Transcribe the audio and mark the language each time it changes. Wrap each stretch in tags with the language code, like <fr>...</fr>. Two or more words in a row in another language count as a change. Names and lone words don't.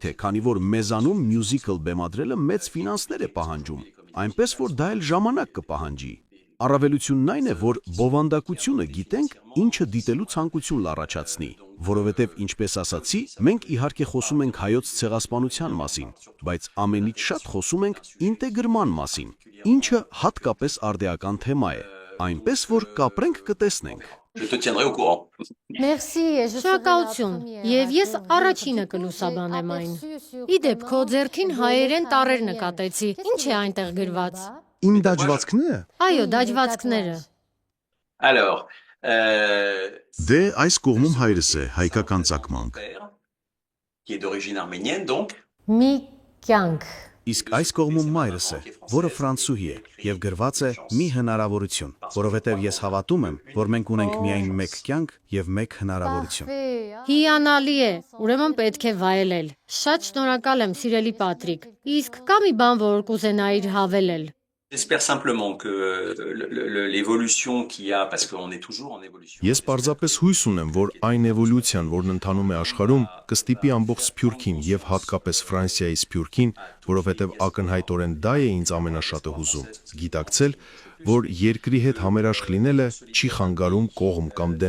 <hy>է, քանի որ մեզանում մյուզիկլ բեմադրելը մեծ ֆինանսներ է պահանջում, այնպես որ դա էլ ժամանակ կպահանջի։ Առավելությունն այն է, որ բովանդակությունը գիտենք, ինչը դիտելու ցանկություն լառաջացնի, որովհետև ինչպես ասացի, մենք իհարկե խոսում ենք հայոց ցեղասպանության մասին, բայց ամենից շատ խոսում ենք ինտեգրման մասին, ինչը հատկապես արդեական թեմա է, այնպես որ կապրենք կտեսնենք։</hy> <fr>Je te tiendrai au courant.</fr> <hy>Շնորհակալություն, եւ ես առաջինը կլուսաբանեմ այն։ Իդեպ քո ձեռքին հայերեն տառեր նկատեցի։ Ինչ է այնտեղ գրված։ Իմ դաջվածքները։ Այո, դաջվածքները։</hy> <fr>Alors,</fr> <hy>Դե այս կողմում հայրս է, հայկական ծագմանք։</hy> <fr>qui est d'origine arménienne, donc.</fr> <hy>Մի կյանք։ Իսկ այս կողմում մայրս է, որը ֆրանսուհի է, եւ գրված է մի հնարավորություն, որովհետեւ ես հավատում եմ, որ մենք ունենք միայն մեկ կյանք եւ մեկ հնարավորություն։ Հիանալի է, ուրեմն պետք է վայելել։ Շատ շնորհակալ եմ, սիրելի Պատրիկ։ Իսկ կա մի բան, որ կուզենայիր հավելել։</hy> <fr>J'espère simplement que l'évolution qu'il y a, parce qu'on est toujours en évolution.</fr> <hy>Ես պարզապես հույս ունեմ, որ այն էվոլյուցիան, որն ընթանում է աշխարհում, կստիպի ամբողջ Սփյուռքին եւ հատկապես Ֆրանսիայի Սփյուռքին, որովհետեւ ակնհայտորեն դա է ինձ ամենաշատը հուզում, գիտակցել, որ երկրի հետ համերաշխ լինելը չի խանգարում կողմ կամ դեմ</hy>